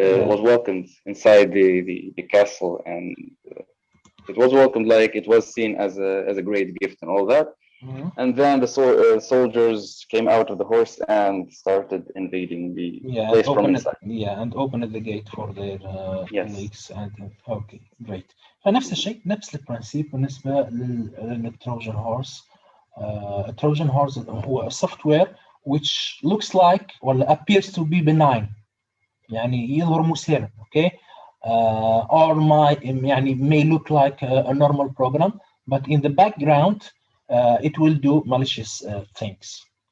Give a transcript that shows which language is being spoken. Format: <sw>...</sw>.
<en>Was welcomed inside the castle, and it was welcomed like it was seen as a great gift and all that. And then the soldiers came out of the horse and started invading the place from inside. And opened the gate for their colleagues. And okay, great.</en> <ar>فنفس الشيء نفس البرنسيب بالنسبة للتروجن هورس.</ar> <en>Trojan horse</en> <ar>هو</ar> <en>software which looks like or appears to be benign.</en> <ar>يعني يظهر مسالم.</ar> <en>Okay. Or</en> <ar>يعني</ar> <en>may look like a normal program, but in the background it will do malicious things.</en>